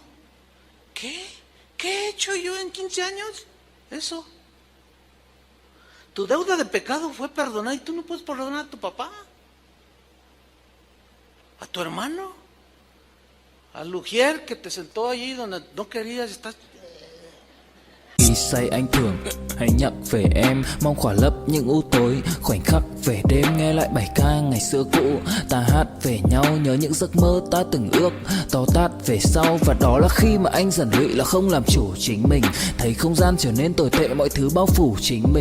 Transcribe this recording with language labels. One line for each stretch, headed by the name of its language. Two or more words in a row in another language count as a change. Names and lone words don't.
Spanish: ¿Qué he hecho yo en 15 años? Eso. Tu deuda de pecado fue perdonada y tú no puedes perdonar a tu papá, a tu hermano, al Lugier que te sentó allí donde no querías estar.
Vietnamese: Khi say anh thường hay nhắc về em, mong khỏa lấp những u tối, khoảnh khắc về đêm nghe lại bài ca ngày xưa cũ. Ta hát về nhau nhớ những giấc mơ ta từng ước, to tát về sau. Và đó là khi mà anh dần lụy là không làm chủ chính mình, thấy không gian trở nên tồi tệ, mọi thứ bao phủ chính mình.